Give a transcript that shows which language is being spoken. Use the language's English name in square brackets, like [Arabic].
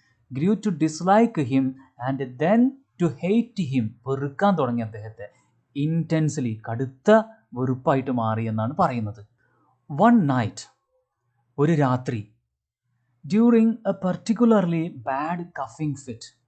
[English] grew to dislike him and then to hate him. [Malayalam] വെറുക്കാൻ തുടങ്ങി അദ്ദേഹത്തെ. intensely, കടുത്ത വെറുപ്പായിട്ട് മാറി എന്നാണ് പറയുന്നത്. [English] one night, [Malayalam] ഒരു രാത്രി, [English] during a particularly bad coughing fit.